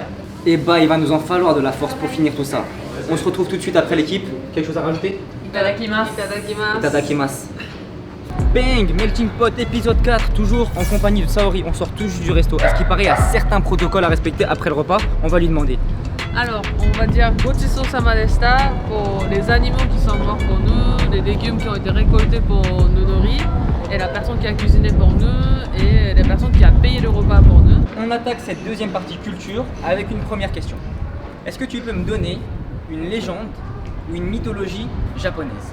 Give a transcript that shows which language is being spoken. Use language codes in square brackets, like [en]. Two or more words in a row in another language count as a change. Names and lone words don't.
[fr] Et il va nous en falloir de la force pour finir tout ça. On se retrouve tout de suite après l'équipe. Quelque chose à rajouter? [ja] いただきます。いただきます. Itadakimasu. [fr] Bang, Melting Pot épisode 4, toujours en compagnie de Saori. On sort tout juste du resto. À ce qui paraît, il y a certains protocoles à respecter après le repas. On va lui demander. Alors, on va dire [ja] ごちそうさまでした [fr] pour les animaux qui sont morts pour nous, les légumes qui ont été récoltés pour nous nourrir, et la personne qui a cuisiné pour nous, et la personne qui a payé le repas pour nous. On attaque cette deuxième partie culture avec une première question. Est-ce que tu peux me donner une légende ou une mythologie japonaise?